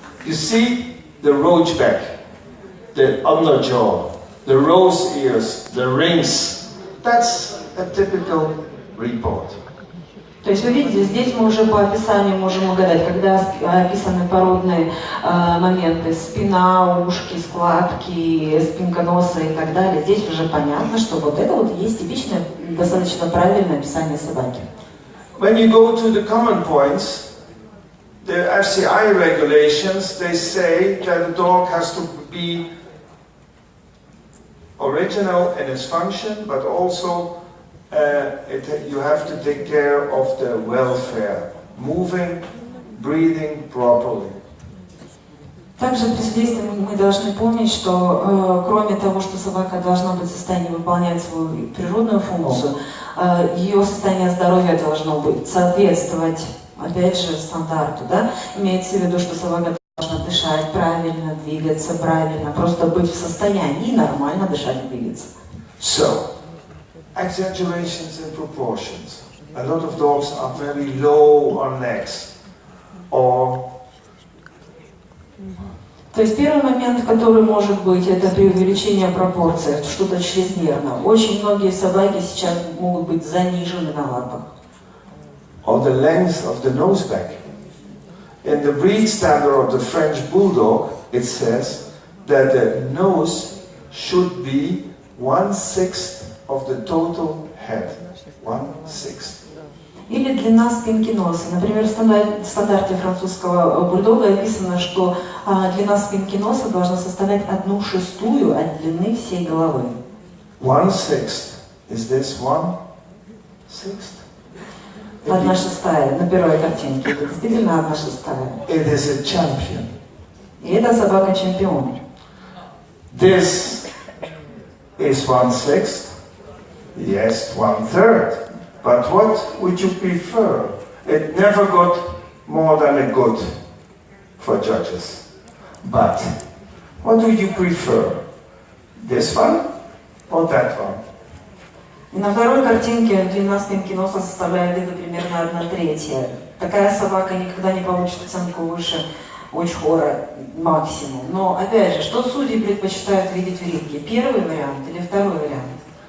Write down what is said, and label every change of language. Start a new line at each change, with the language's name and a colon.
English: You see the roachback, the underjaw, the rose ears, the rings. That's a typical report.
Russian: То есть вы видите, здесь мы уже по описанию можем угадать, когда описаны породные моменты, спина, ушки, складки, спинка носа и так далее. Здесь уже понятно, что вот это вот есть типичное, достаточно правильное описание собаки.
English: When you go to the common points, the FCI regulations, they say that a dog has to be original in its function, but also you have to take care of the welfare, moving, breathing properly.
Russian: Также при судействе мы должны помнить, что кроме того, что собака должна быть в состоянии выполнять свою природную функцию, ее состояние здоровья должно быть соответствовать, опять же, стандарту, да? Имеется в виду, что собака должна дышать правильно, двигаться правильно, просто быть в состоянии нормально дышать и двигаться.
English: So, exaggerations in proportions. A lot of dogs are very low on legs, or
Russian: То есть первый момент, который может быть, это преувеличение пропорций, что-то чрезмерно. Очень многие собаки сейчас могут быть занижены на лапах.
English: or the length of the noseback. In the breed standard of the French Bulldog, it says that the nose should be 1/6 of the total head. 1/6.
Russian: Или длина спинки носа. Например, в стандарте французского бульдога описано, что длина спинки носа должна составлять 1/6 от длины всей головы.
English: 1/6. Is this 1/6?
Russian: 1/6 на первой картинке. Это действительно 1/6.
English: It is a champion.
Russian: И это собака-чемпион.
English: This is 1/6. Yes, 1/3. But what would you prefer? It never got more than a good for judges. But what would you prefer? This one or that one?
Russian: И на второй картинке длина спинки носа составляет где-то примерно 1/3. Такая собака никогда не получит оценку выше очхора максимум. Но опять же, что судьи предпочитают видеть в ринге? Первый вариант или второй вариант?